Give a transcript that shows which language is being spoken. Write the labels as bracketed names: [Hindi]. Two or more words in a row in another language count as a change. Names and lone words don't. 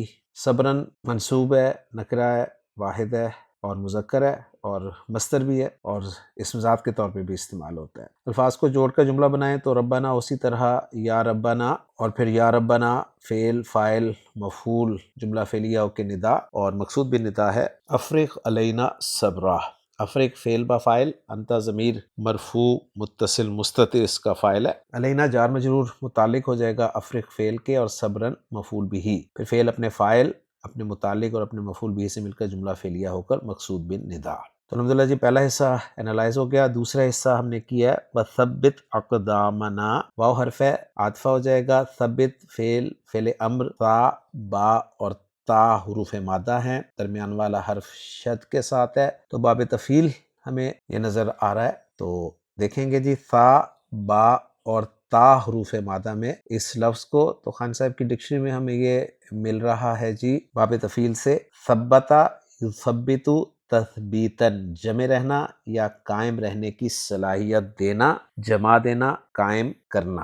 [Urdu] صبرن منصوب ہے، نکرہ ہے، واحد ہے اور مذکر ہے، اور مصدر بھی ہے، اور اسم ذات کے طور پہ بھی استعمال ہوتا ہے۔ الفاظ کو جوڑ کر جملہ بنائیں تو ربنا اسی طرح یا ربنا، اور پھر یا ربنا فعل فاعل مفعول، جملہ فعلیہ ہو کے ندا، اور مقصود بھی ندا ہے۔ [Arabic] افرغ علینا صبرا، [Urdu] افرغ فعل با فاعل، انت ضمیر مرفوع متصل مستتر اس کا فاعل ہے، علینا جار مجرور متعلق ہو جائے گا افرغ فعل کے، اور صبرن مفعول بھی، پھر فعل اپنے فاعل اپنے متعلق اور اپنے مفعول بھی سے مل کر جملہ فعلیہ ہو کر مقصود بن ندا۔ تو الحمدللہ جی پہلا حصہ انالائز ہو گیا۔ دوسرا حصہ ہم نے کیا ہے [Arabic] وثبت اقدامنا، [Urdu] واو حرف ہے، عاطفہ ہو جائے گا، ثبت فعل امر، تا با اور تا حروف مادہ ہیں، درمیان والا حرف شد کے ساتھ ہے، تو باب تفعیل ہمیں یہ نظر آ رہا ہے۔ تو دیکھیں گے جی تا با اور تا حروف مادہ میں اس لفظ کو، تو خان صاحب کی ڈکشنری میں ہمیں یہ مل رہا ہے جی باب تفعیل سے [Arabic] ثبتا یثبت تثبیتاً، [Urdu] جمع رہنا یا قائم رہنے کی صلاحیت دینا، جمع دینا، قائم کرنا۔